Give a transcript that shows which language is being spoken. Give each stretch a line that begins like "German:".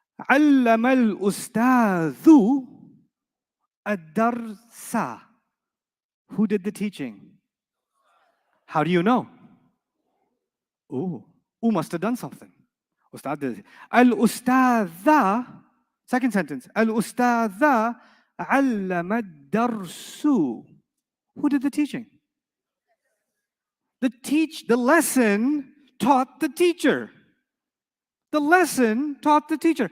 Arabic: علم الأستاذ الدرس.
English: Who did the teaching? How do you know? Ooh, must have done something. Ustadh did it. Al-Ustadha, second sentence.
Arabic: Al-Ustadha علم الدرس.
English: Who did the teaching? The lesson taught the teacher. The lesson taught the teacher.